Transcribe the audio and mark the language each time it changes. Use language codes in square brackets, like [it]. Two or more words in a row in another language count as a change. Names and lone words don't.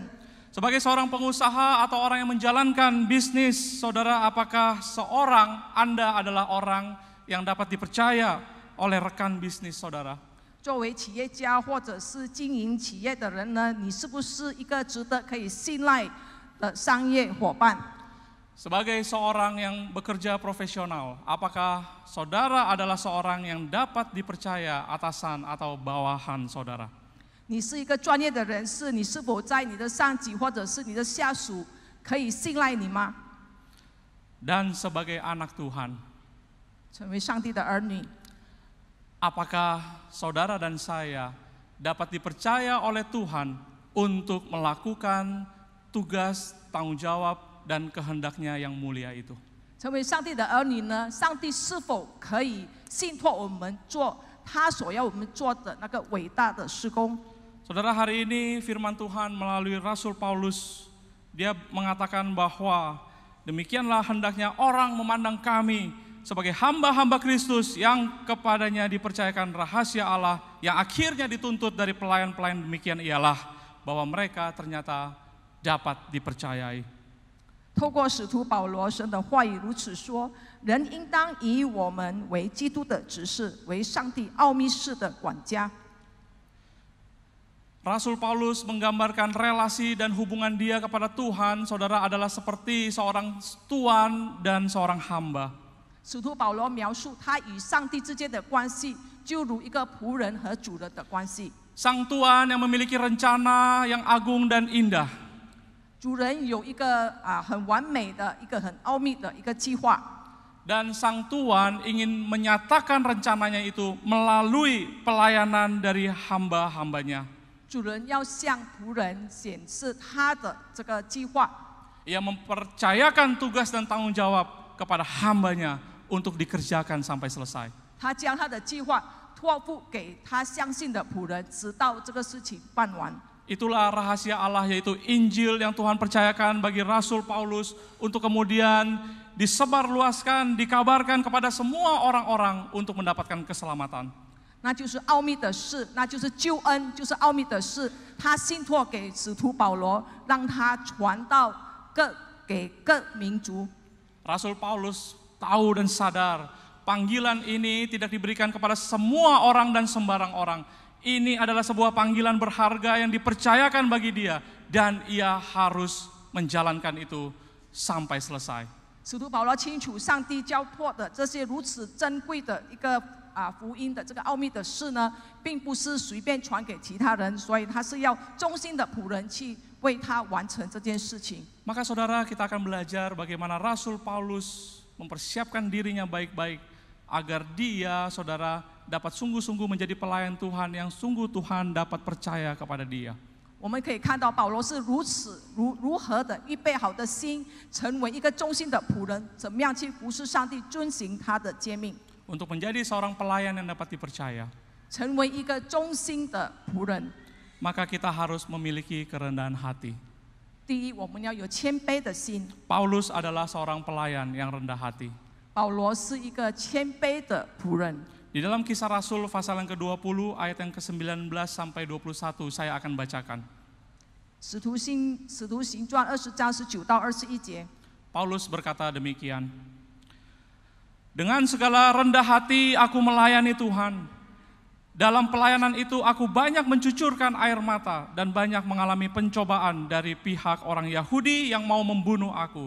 [id] Sebagai seorang pengusaha atau orang yang menjalankan bisnis, saudara, apakah Anda adalah orang yang dapat dipercaya oleh rekan bisnis saudara? [zh] 作为企业家或者是经营企业的人呢，你是不是一个值得可以信赖的商业伙伴？ [id] Sebagai seorang yang bekerja profesional, apakah saudara adalah seorang yang dapat dipercaya atasan atau bawahan saudara? [zh] 你是一个专业的人士，你是否在你的上级或者是你的下属可以信赖你吗？ [id] Dan sebagai anak Tuhan, [zh] 成为上帝的儿女， [id] apakah saudara dan saya dapat dipercaya oleh Tuhan untuk melakukan tugas, tanggung jawab, dan kehendaknya yang mulia itu? [zh] 成为上帝的儿女呢？上帝是否可以信托我们做他所要我们做的那个伟大的事工？ [id] Saudara, hari ini firman Tuhan melalui Rasul Paulus, dia mengatakan bahwa demikianlah hendaknya orang memandang kami sebagai hamba-hamba Kristus yang kepadanya dipercayakan rahasia Allah yang akhirnya dituntut dari pelayan-pelayan, demikian ialah bahwa mereka ternyata dapat dipercayai. [zh] 透过使徒保罗，神的话语如此说：人应当以我们为基督的执事，为上帝奥秘事的管家。 [id] Rasul Paulus menggambarkan relasi dan hubungan dia kepada Tuhan, saudara, adalah seperti seorang tuan dan seorang hamba. [zh] 使徒保罗描述他与上帝之间的关系，就如一个仆人和主人的关系。 [id] Sang tuan yang memiliki rencana yang agung dan indah. [zh] 主人有一个很完美的、一个很奥秘的一个计划。 [id] Dan sang tuan ingin menyatakan rencananya itu melalui pelayanan dari hamba-hambanya. [zh] 主人要向仆人显示他的这个计划。 [id] Ia mempercayakan tugas dan tanggung jawab kepada hambanya untuk dikerjakan sampai selesai. [zh] 他将他的计划托付给他相信的仆人，直到这个事情办完。 [id] Itulah rahasia Allah, yaitu Injil yang Tuhan percayakan bagi Rasul Paulus untuk kemudian disebarluaskan, dikabarkan kepada semua orang-orang untuk mendapatkan keselamatan. [zh] 那就是奥秘的事，那就是救恩，就是奥秘的事。他信托给使徒保罗，让他传到给各民族。 [id] Rasul Paulus tahu dan sadar panggilan ini tidak diberikan kepada semua orang dan sembarang orang. Ini adalah sebuah panggilan berharga yang dipercayakan bagi dia, dan ia harus menjalankan itu sampai selesai. [zh] 使徒保罗清楚，上帝交托的这些如此珍贵的一个福音的这个奥秘的事呢，并不是随便传给其他人，所以他是要忠心的仆人去为他完成这件事情。 [id] Maka saudara, kita akan belajar bagaimana Rasul Paulus mempersiapkan dirinya baik-baik agar dia, saudara, dapat sungguh-sungguh menjadi pelayan Tuhan yang sungguh Tuhan dapat percaya kepada dia. [zh] 我们可以看到保罗是如何的预备好的心，成为一个忠心的仆人，怎么样去服侍上帝，遵行他的诫命， [id] Untuk menjadi seorang pelayan yang dapat dipercaya, [zh] 成为一个忠心的仆人。 [id] maka kita harus memiliki kerendahan hati. [zh] 第一，我们要有谦卑的心。 [id] Paulus adalah seorang pelayan yang rendah hati. [zh] 保罗是一个谦卑的仆人。 [id] Di dalam Kisah Rasul pasal yang ke-20 ayat yang ke-19 sampai 21 saya akan bacakan. [zh] 使徒行传20章19到21节， [id] Paulus berkata demikian. Dengan segala rendah hati aku melayani Tuhan. Dalam pelayanan itu aku banyak mencucurkan air mata dan banyak mengalami pencobaan dari pihak orang Yahudi yang mau membunuh aku.